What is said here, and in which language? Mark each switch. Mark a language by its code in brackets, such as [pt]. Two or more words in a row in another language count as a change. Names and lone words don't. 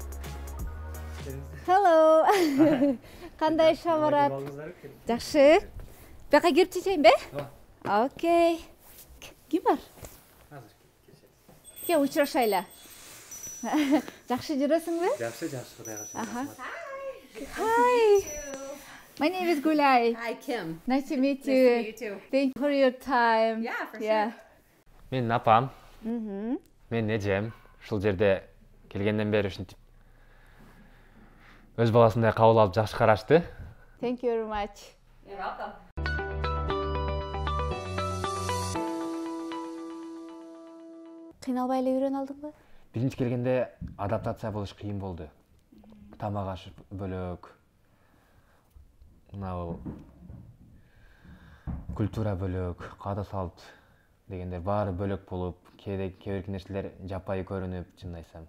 [ky] Hello. Кандай Шамурат? Жакшы. Бияка кирип чечейинби? Окей. Ким бар? Ке учурашайлы. Жакшы жүрөсүңбү? Жакшы, Кудайга шүгүр. [en] Hi. My name is Gulay. Hi, Kim. Nice to meet you. Nice to meet you too. Thank you for your time. Yeah, for sure. [ky] Менин апам, менин эжем ушул жерде келгенден бери ушинтип өз баласындай кабыл алып жакшы карашты. [en] Thank you very much. You're welcome. [ky] Кыйналбай эле үйрөнө алдыңбы? Биринчи келгенде адаптация болуш кыйын болду. Тамак аш бөлөк. Мына культура бөлөк, каада салт дегендер баары бөлөк болуп, кээ бир нерселер жапайы көрүнүп, чынын айтсам.